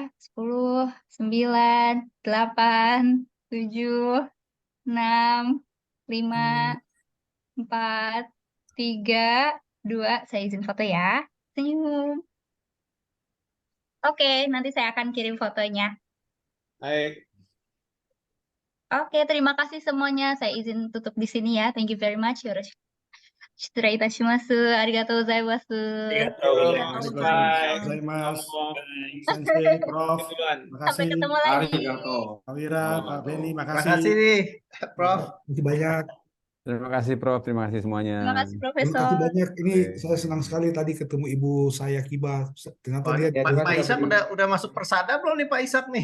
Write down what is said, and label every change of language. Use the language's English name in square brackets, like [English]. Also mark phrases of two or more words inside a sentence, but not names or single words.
[Indonesian] 10, 9, 8, 7, 6, 5, 4, 3, 2. Saya izin foto ya. Senyum. Oke, nanti saya akan kirim fotonya. Baik. Oke, terima kasih semuanya. Saya izin tutup di sini ya. [English] Thank you very much. [Japanese] 失礼いたします。ありがとうございます. [English] Bye. [Japanese] Gozaimasu. [English] Bye. [Indonesian] Sensei, Prof. Duluan. Sampai Makasih. ketemu lagi. Pak Wira, Pak Beni, Terima makasih. kasih nih, Prof. Terima kasih banyak. Terima kasih Prof, terima kasih semuanya. Terima kasih Terima Profesor. kasih banyak. Ini Oke. saya senang sekali tadi ketemu ibu saya Kiba. Ternyata dia Pak Ishaq udah masuk Persada belum nih Pak Ishaq nih?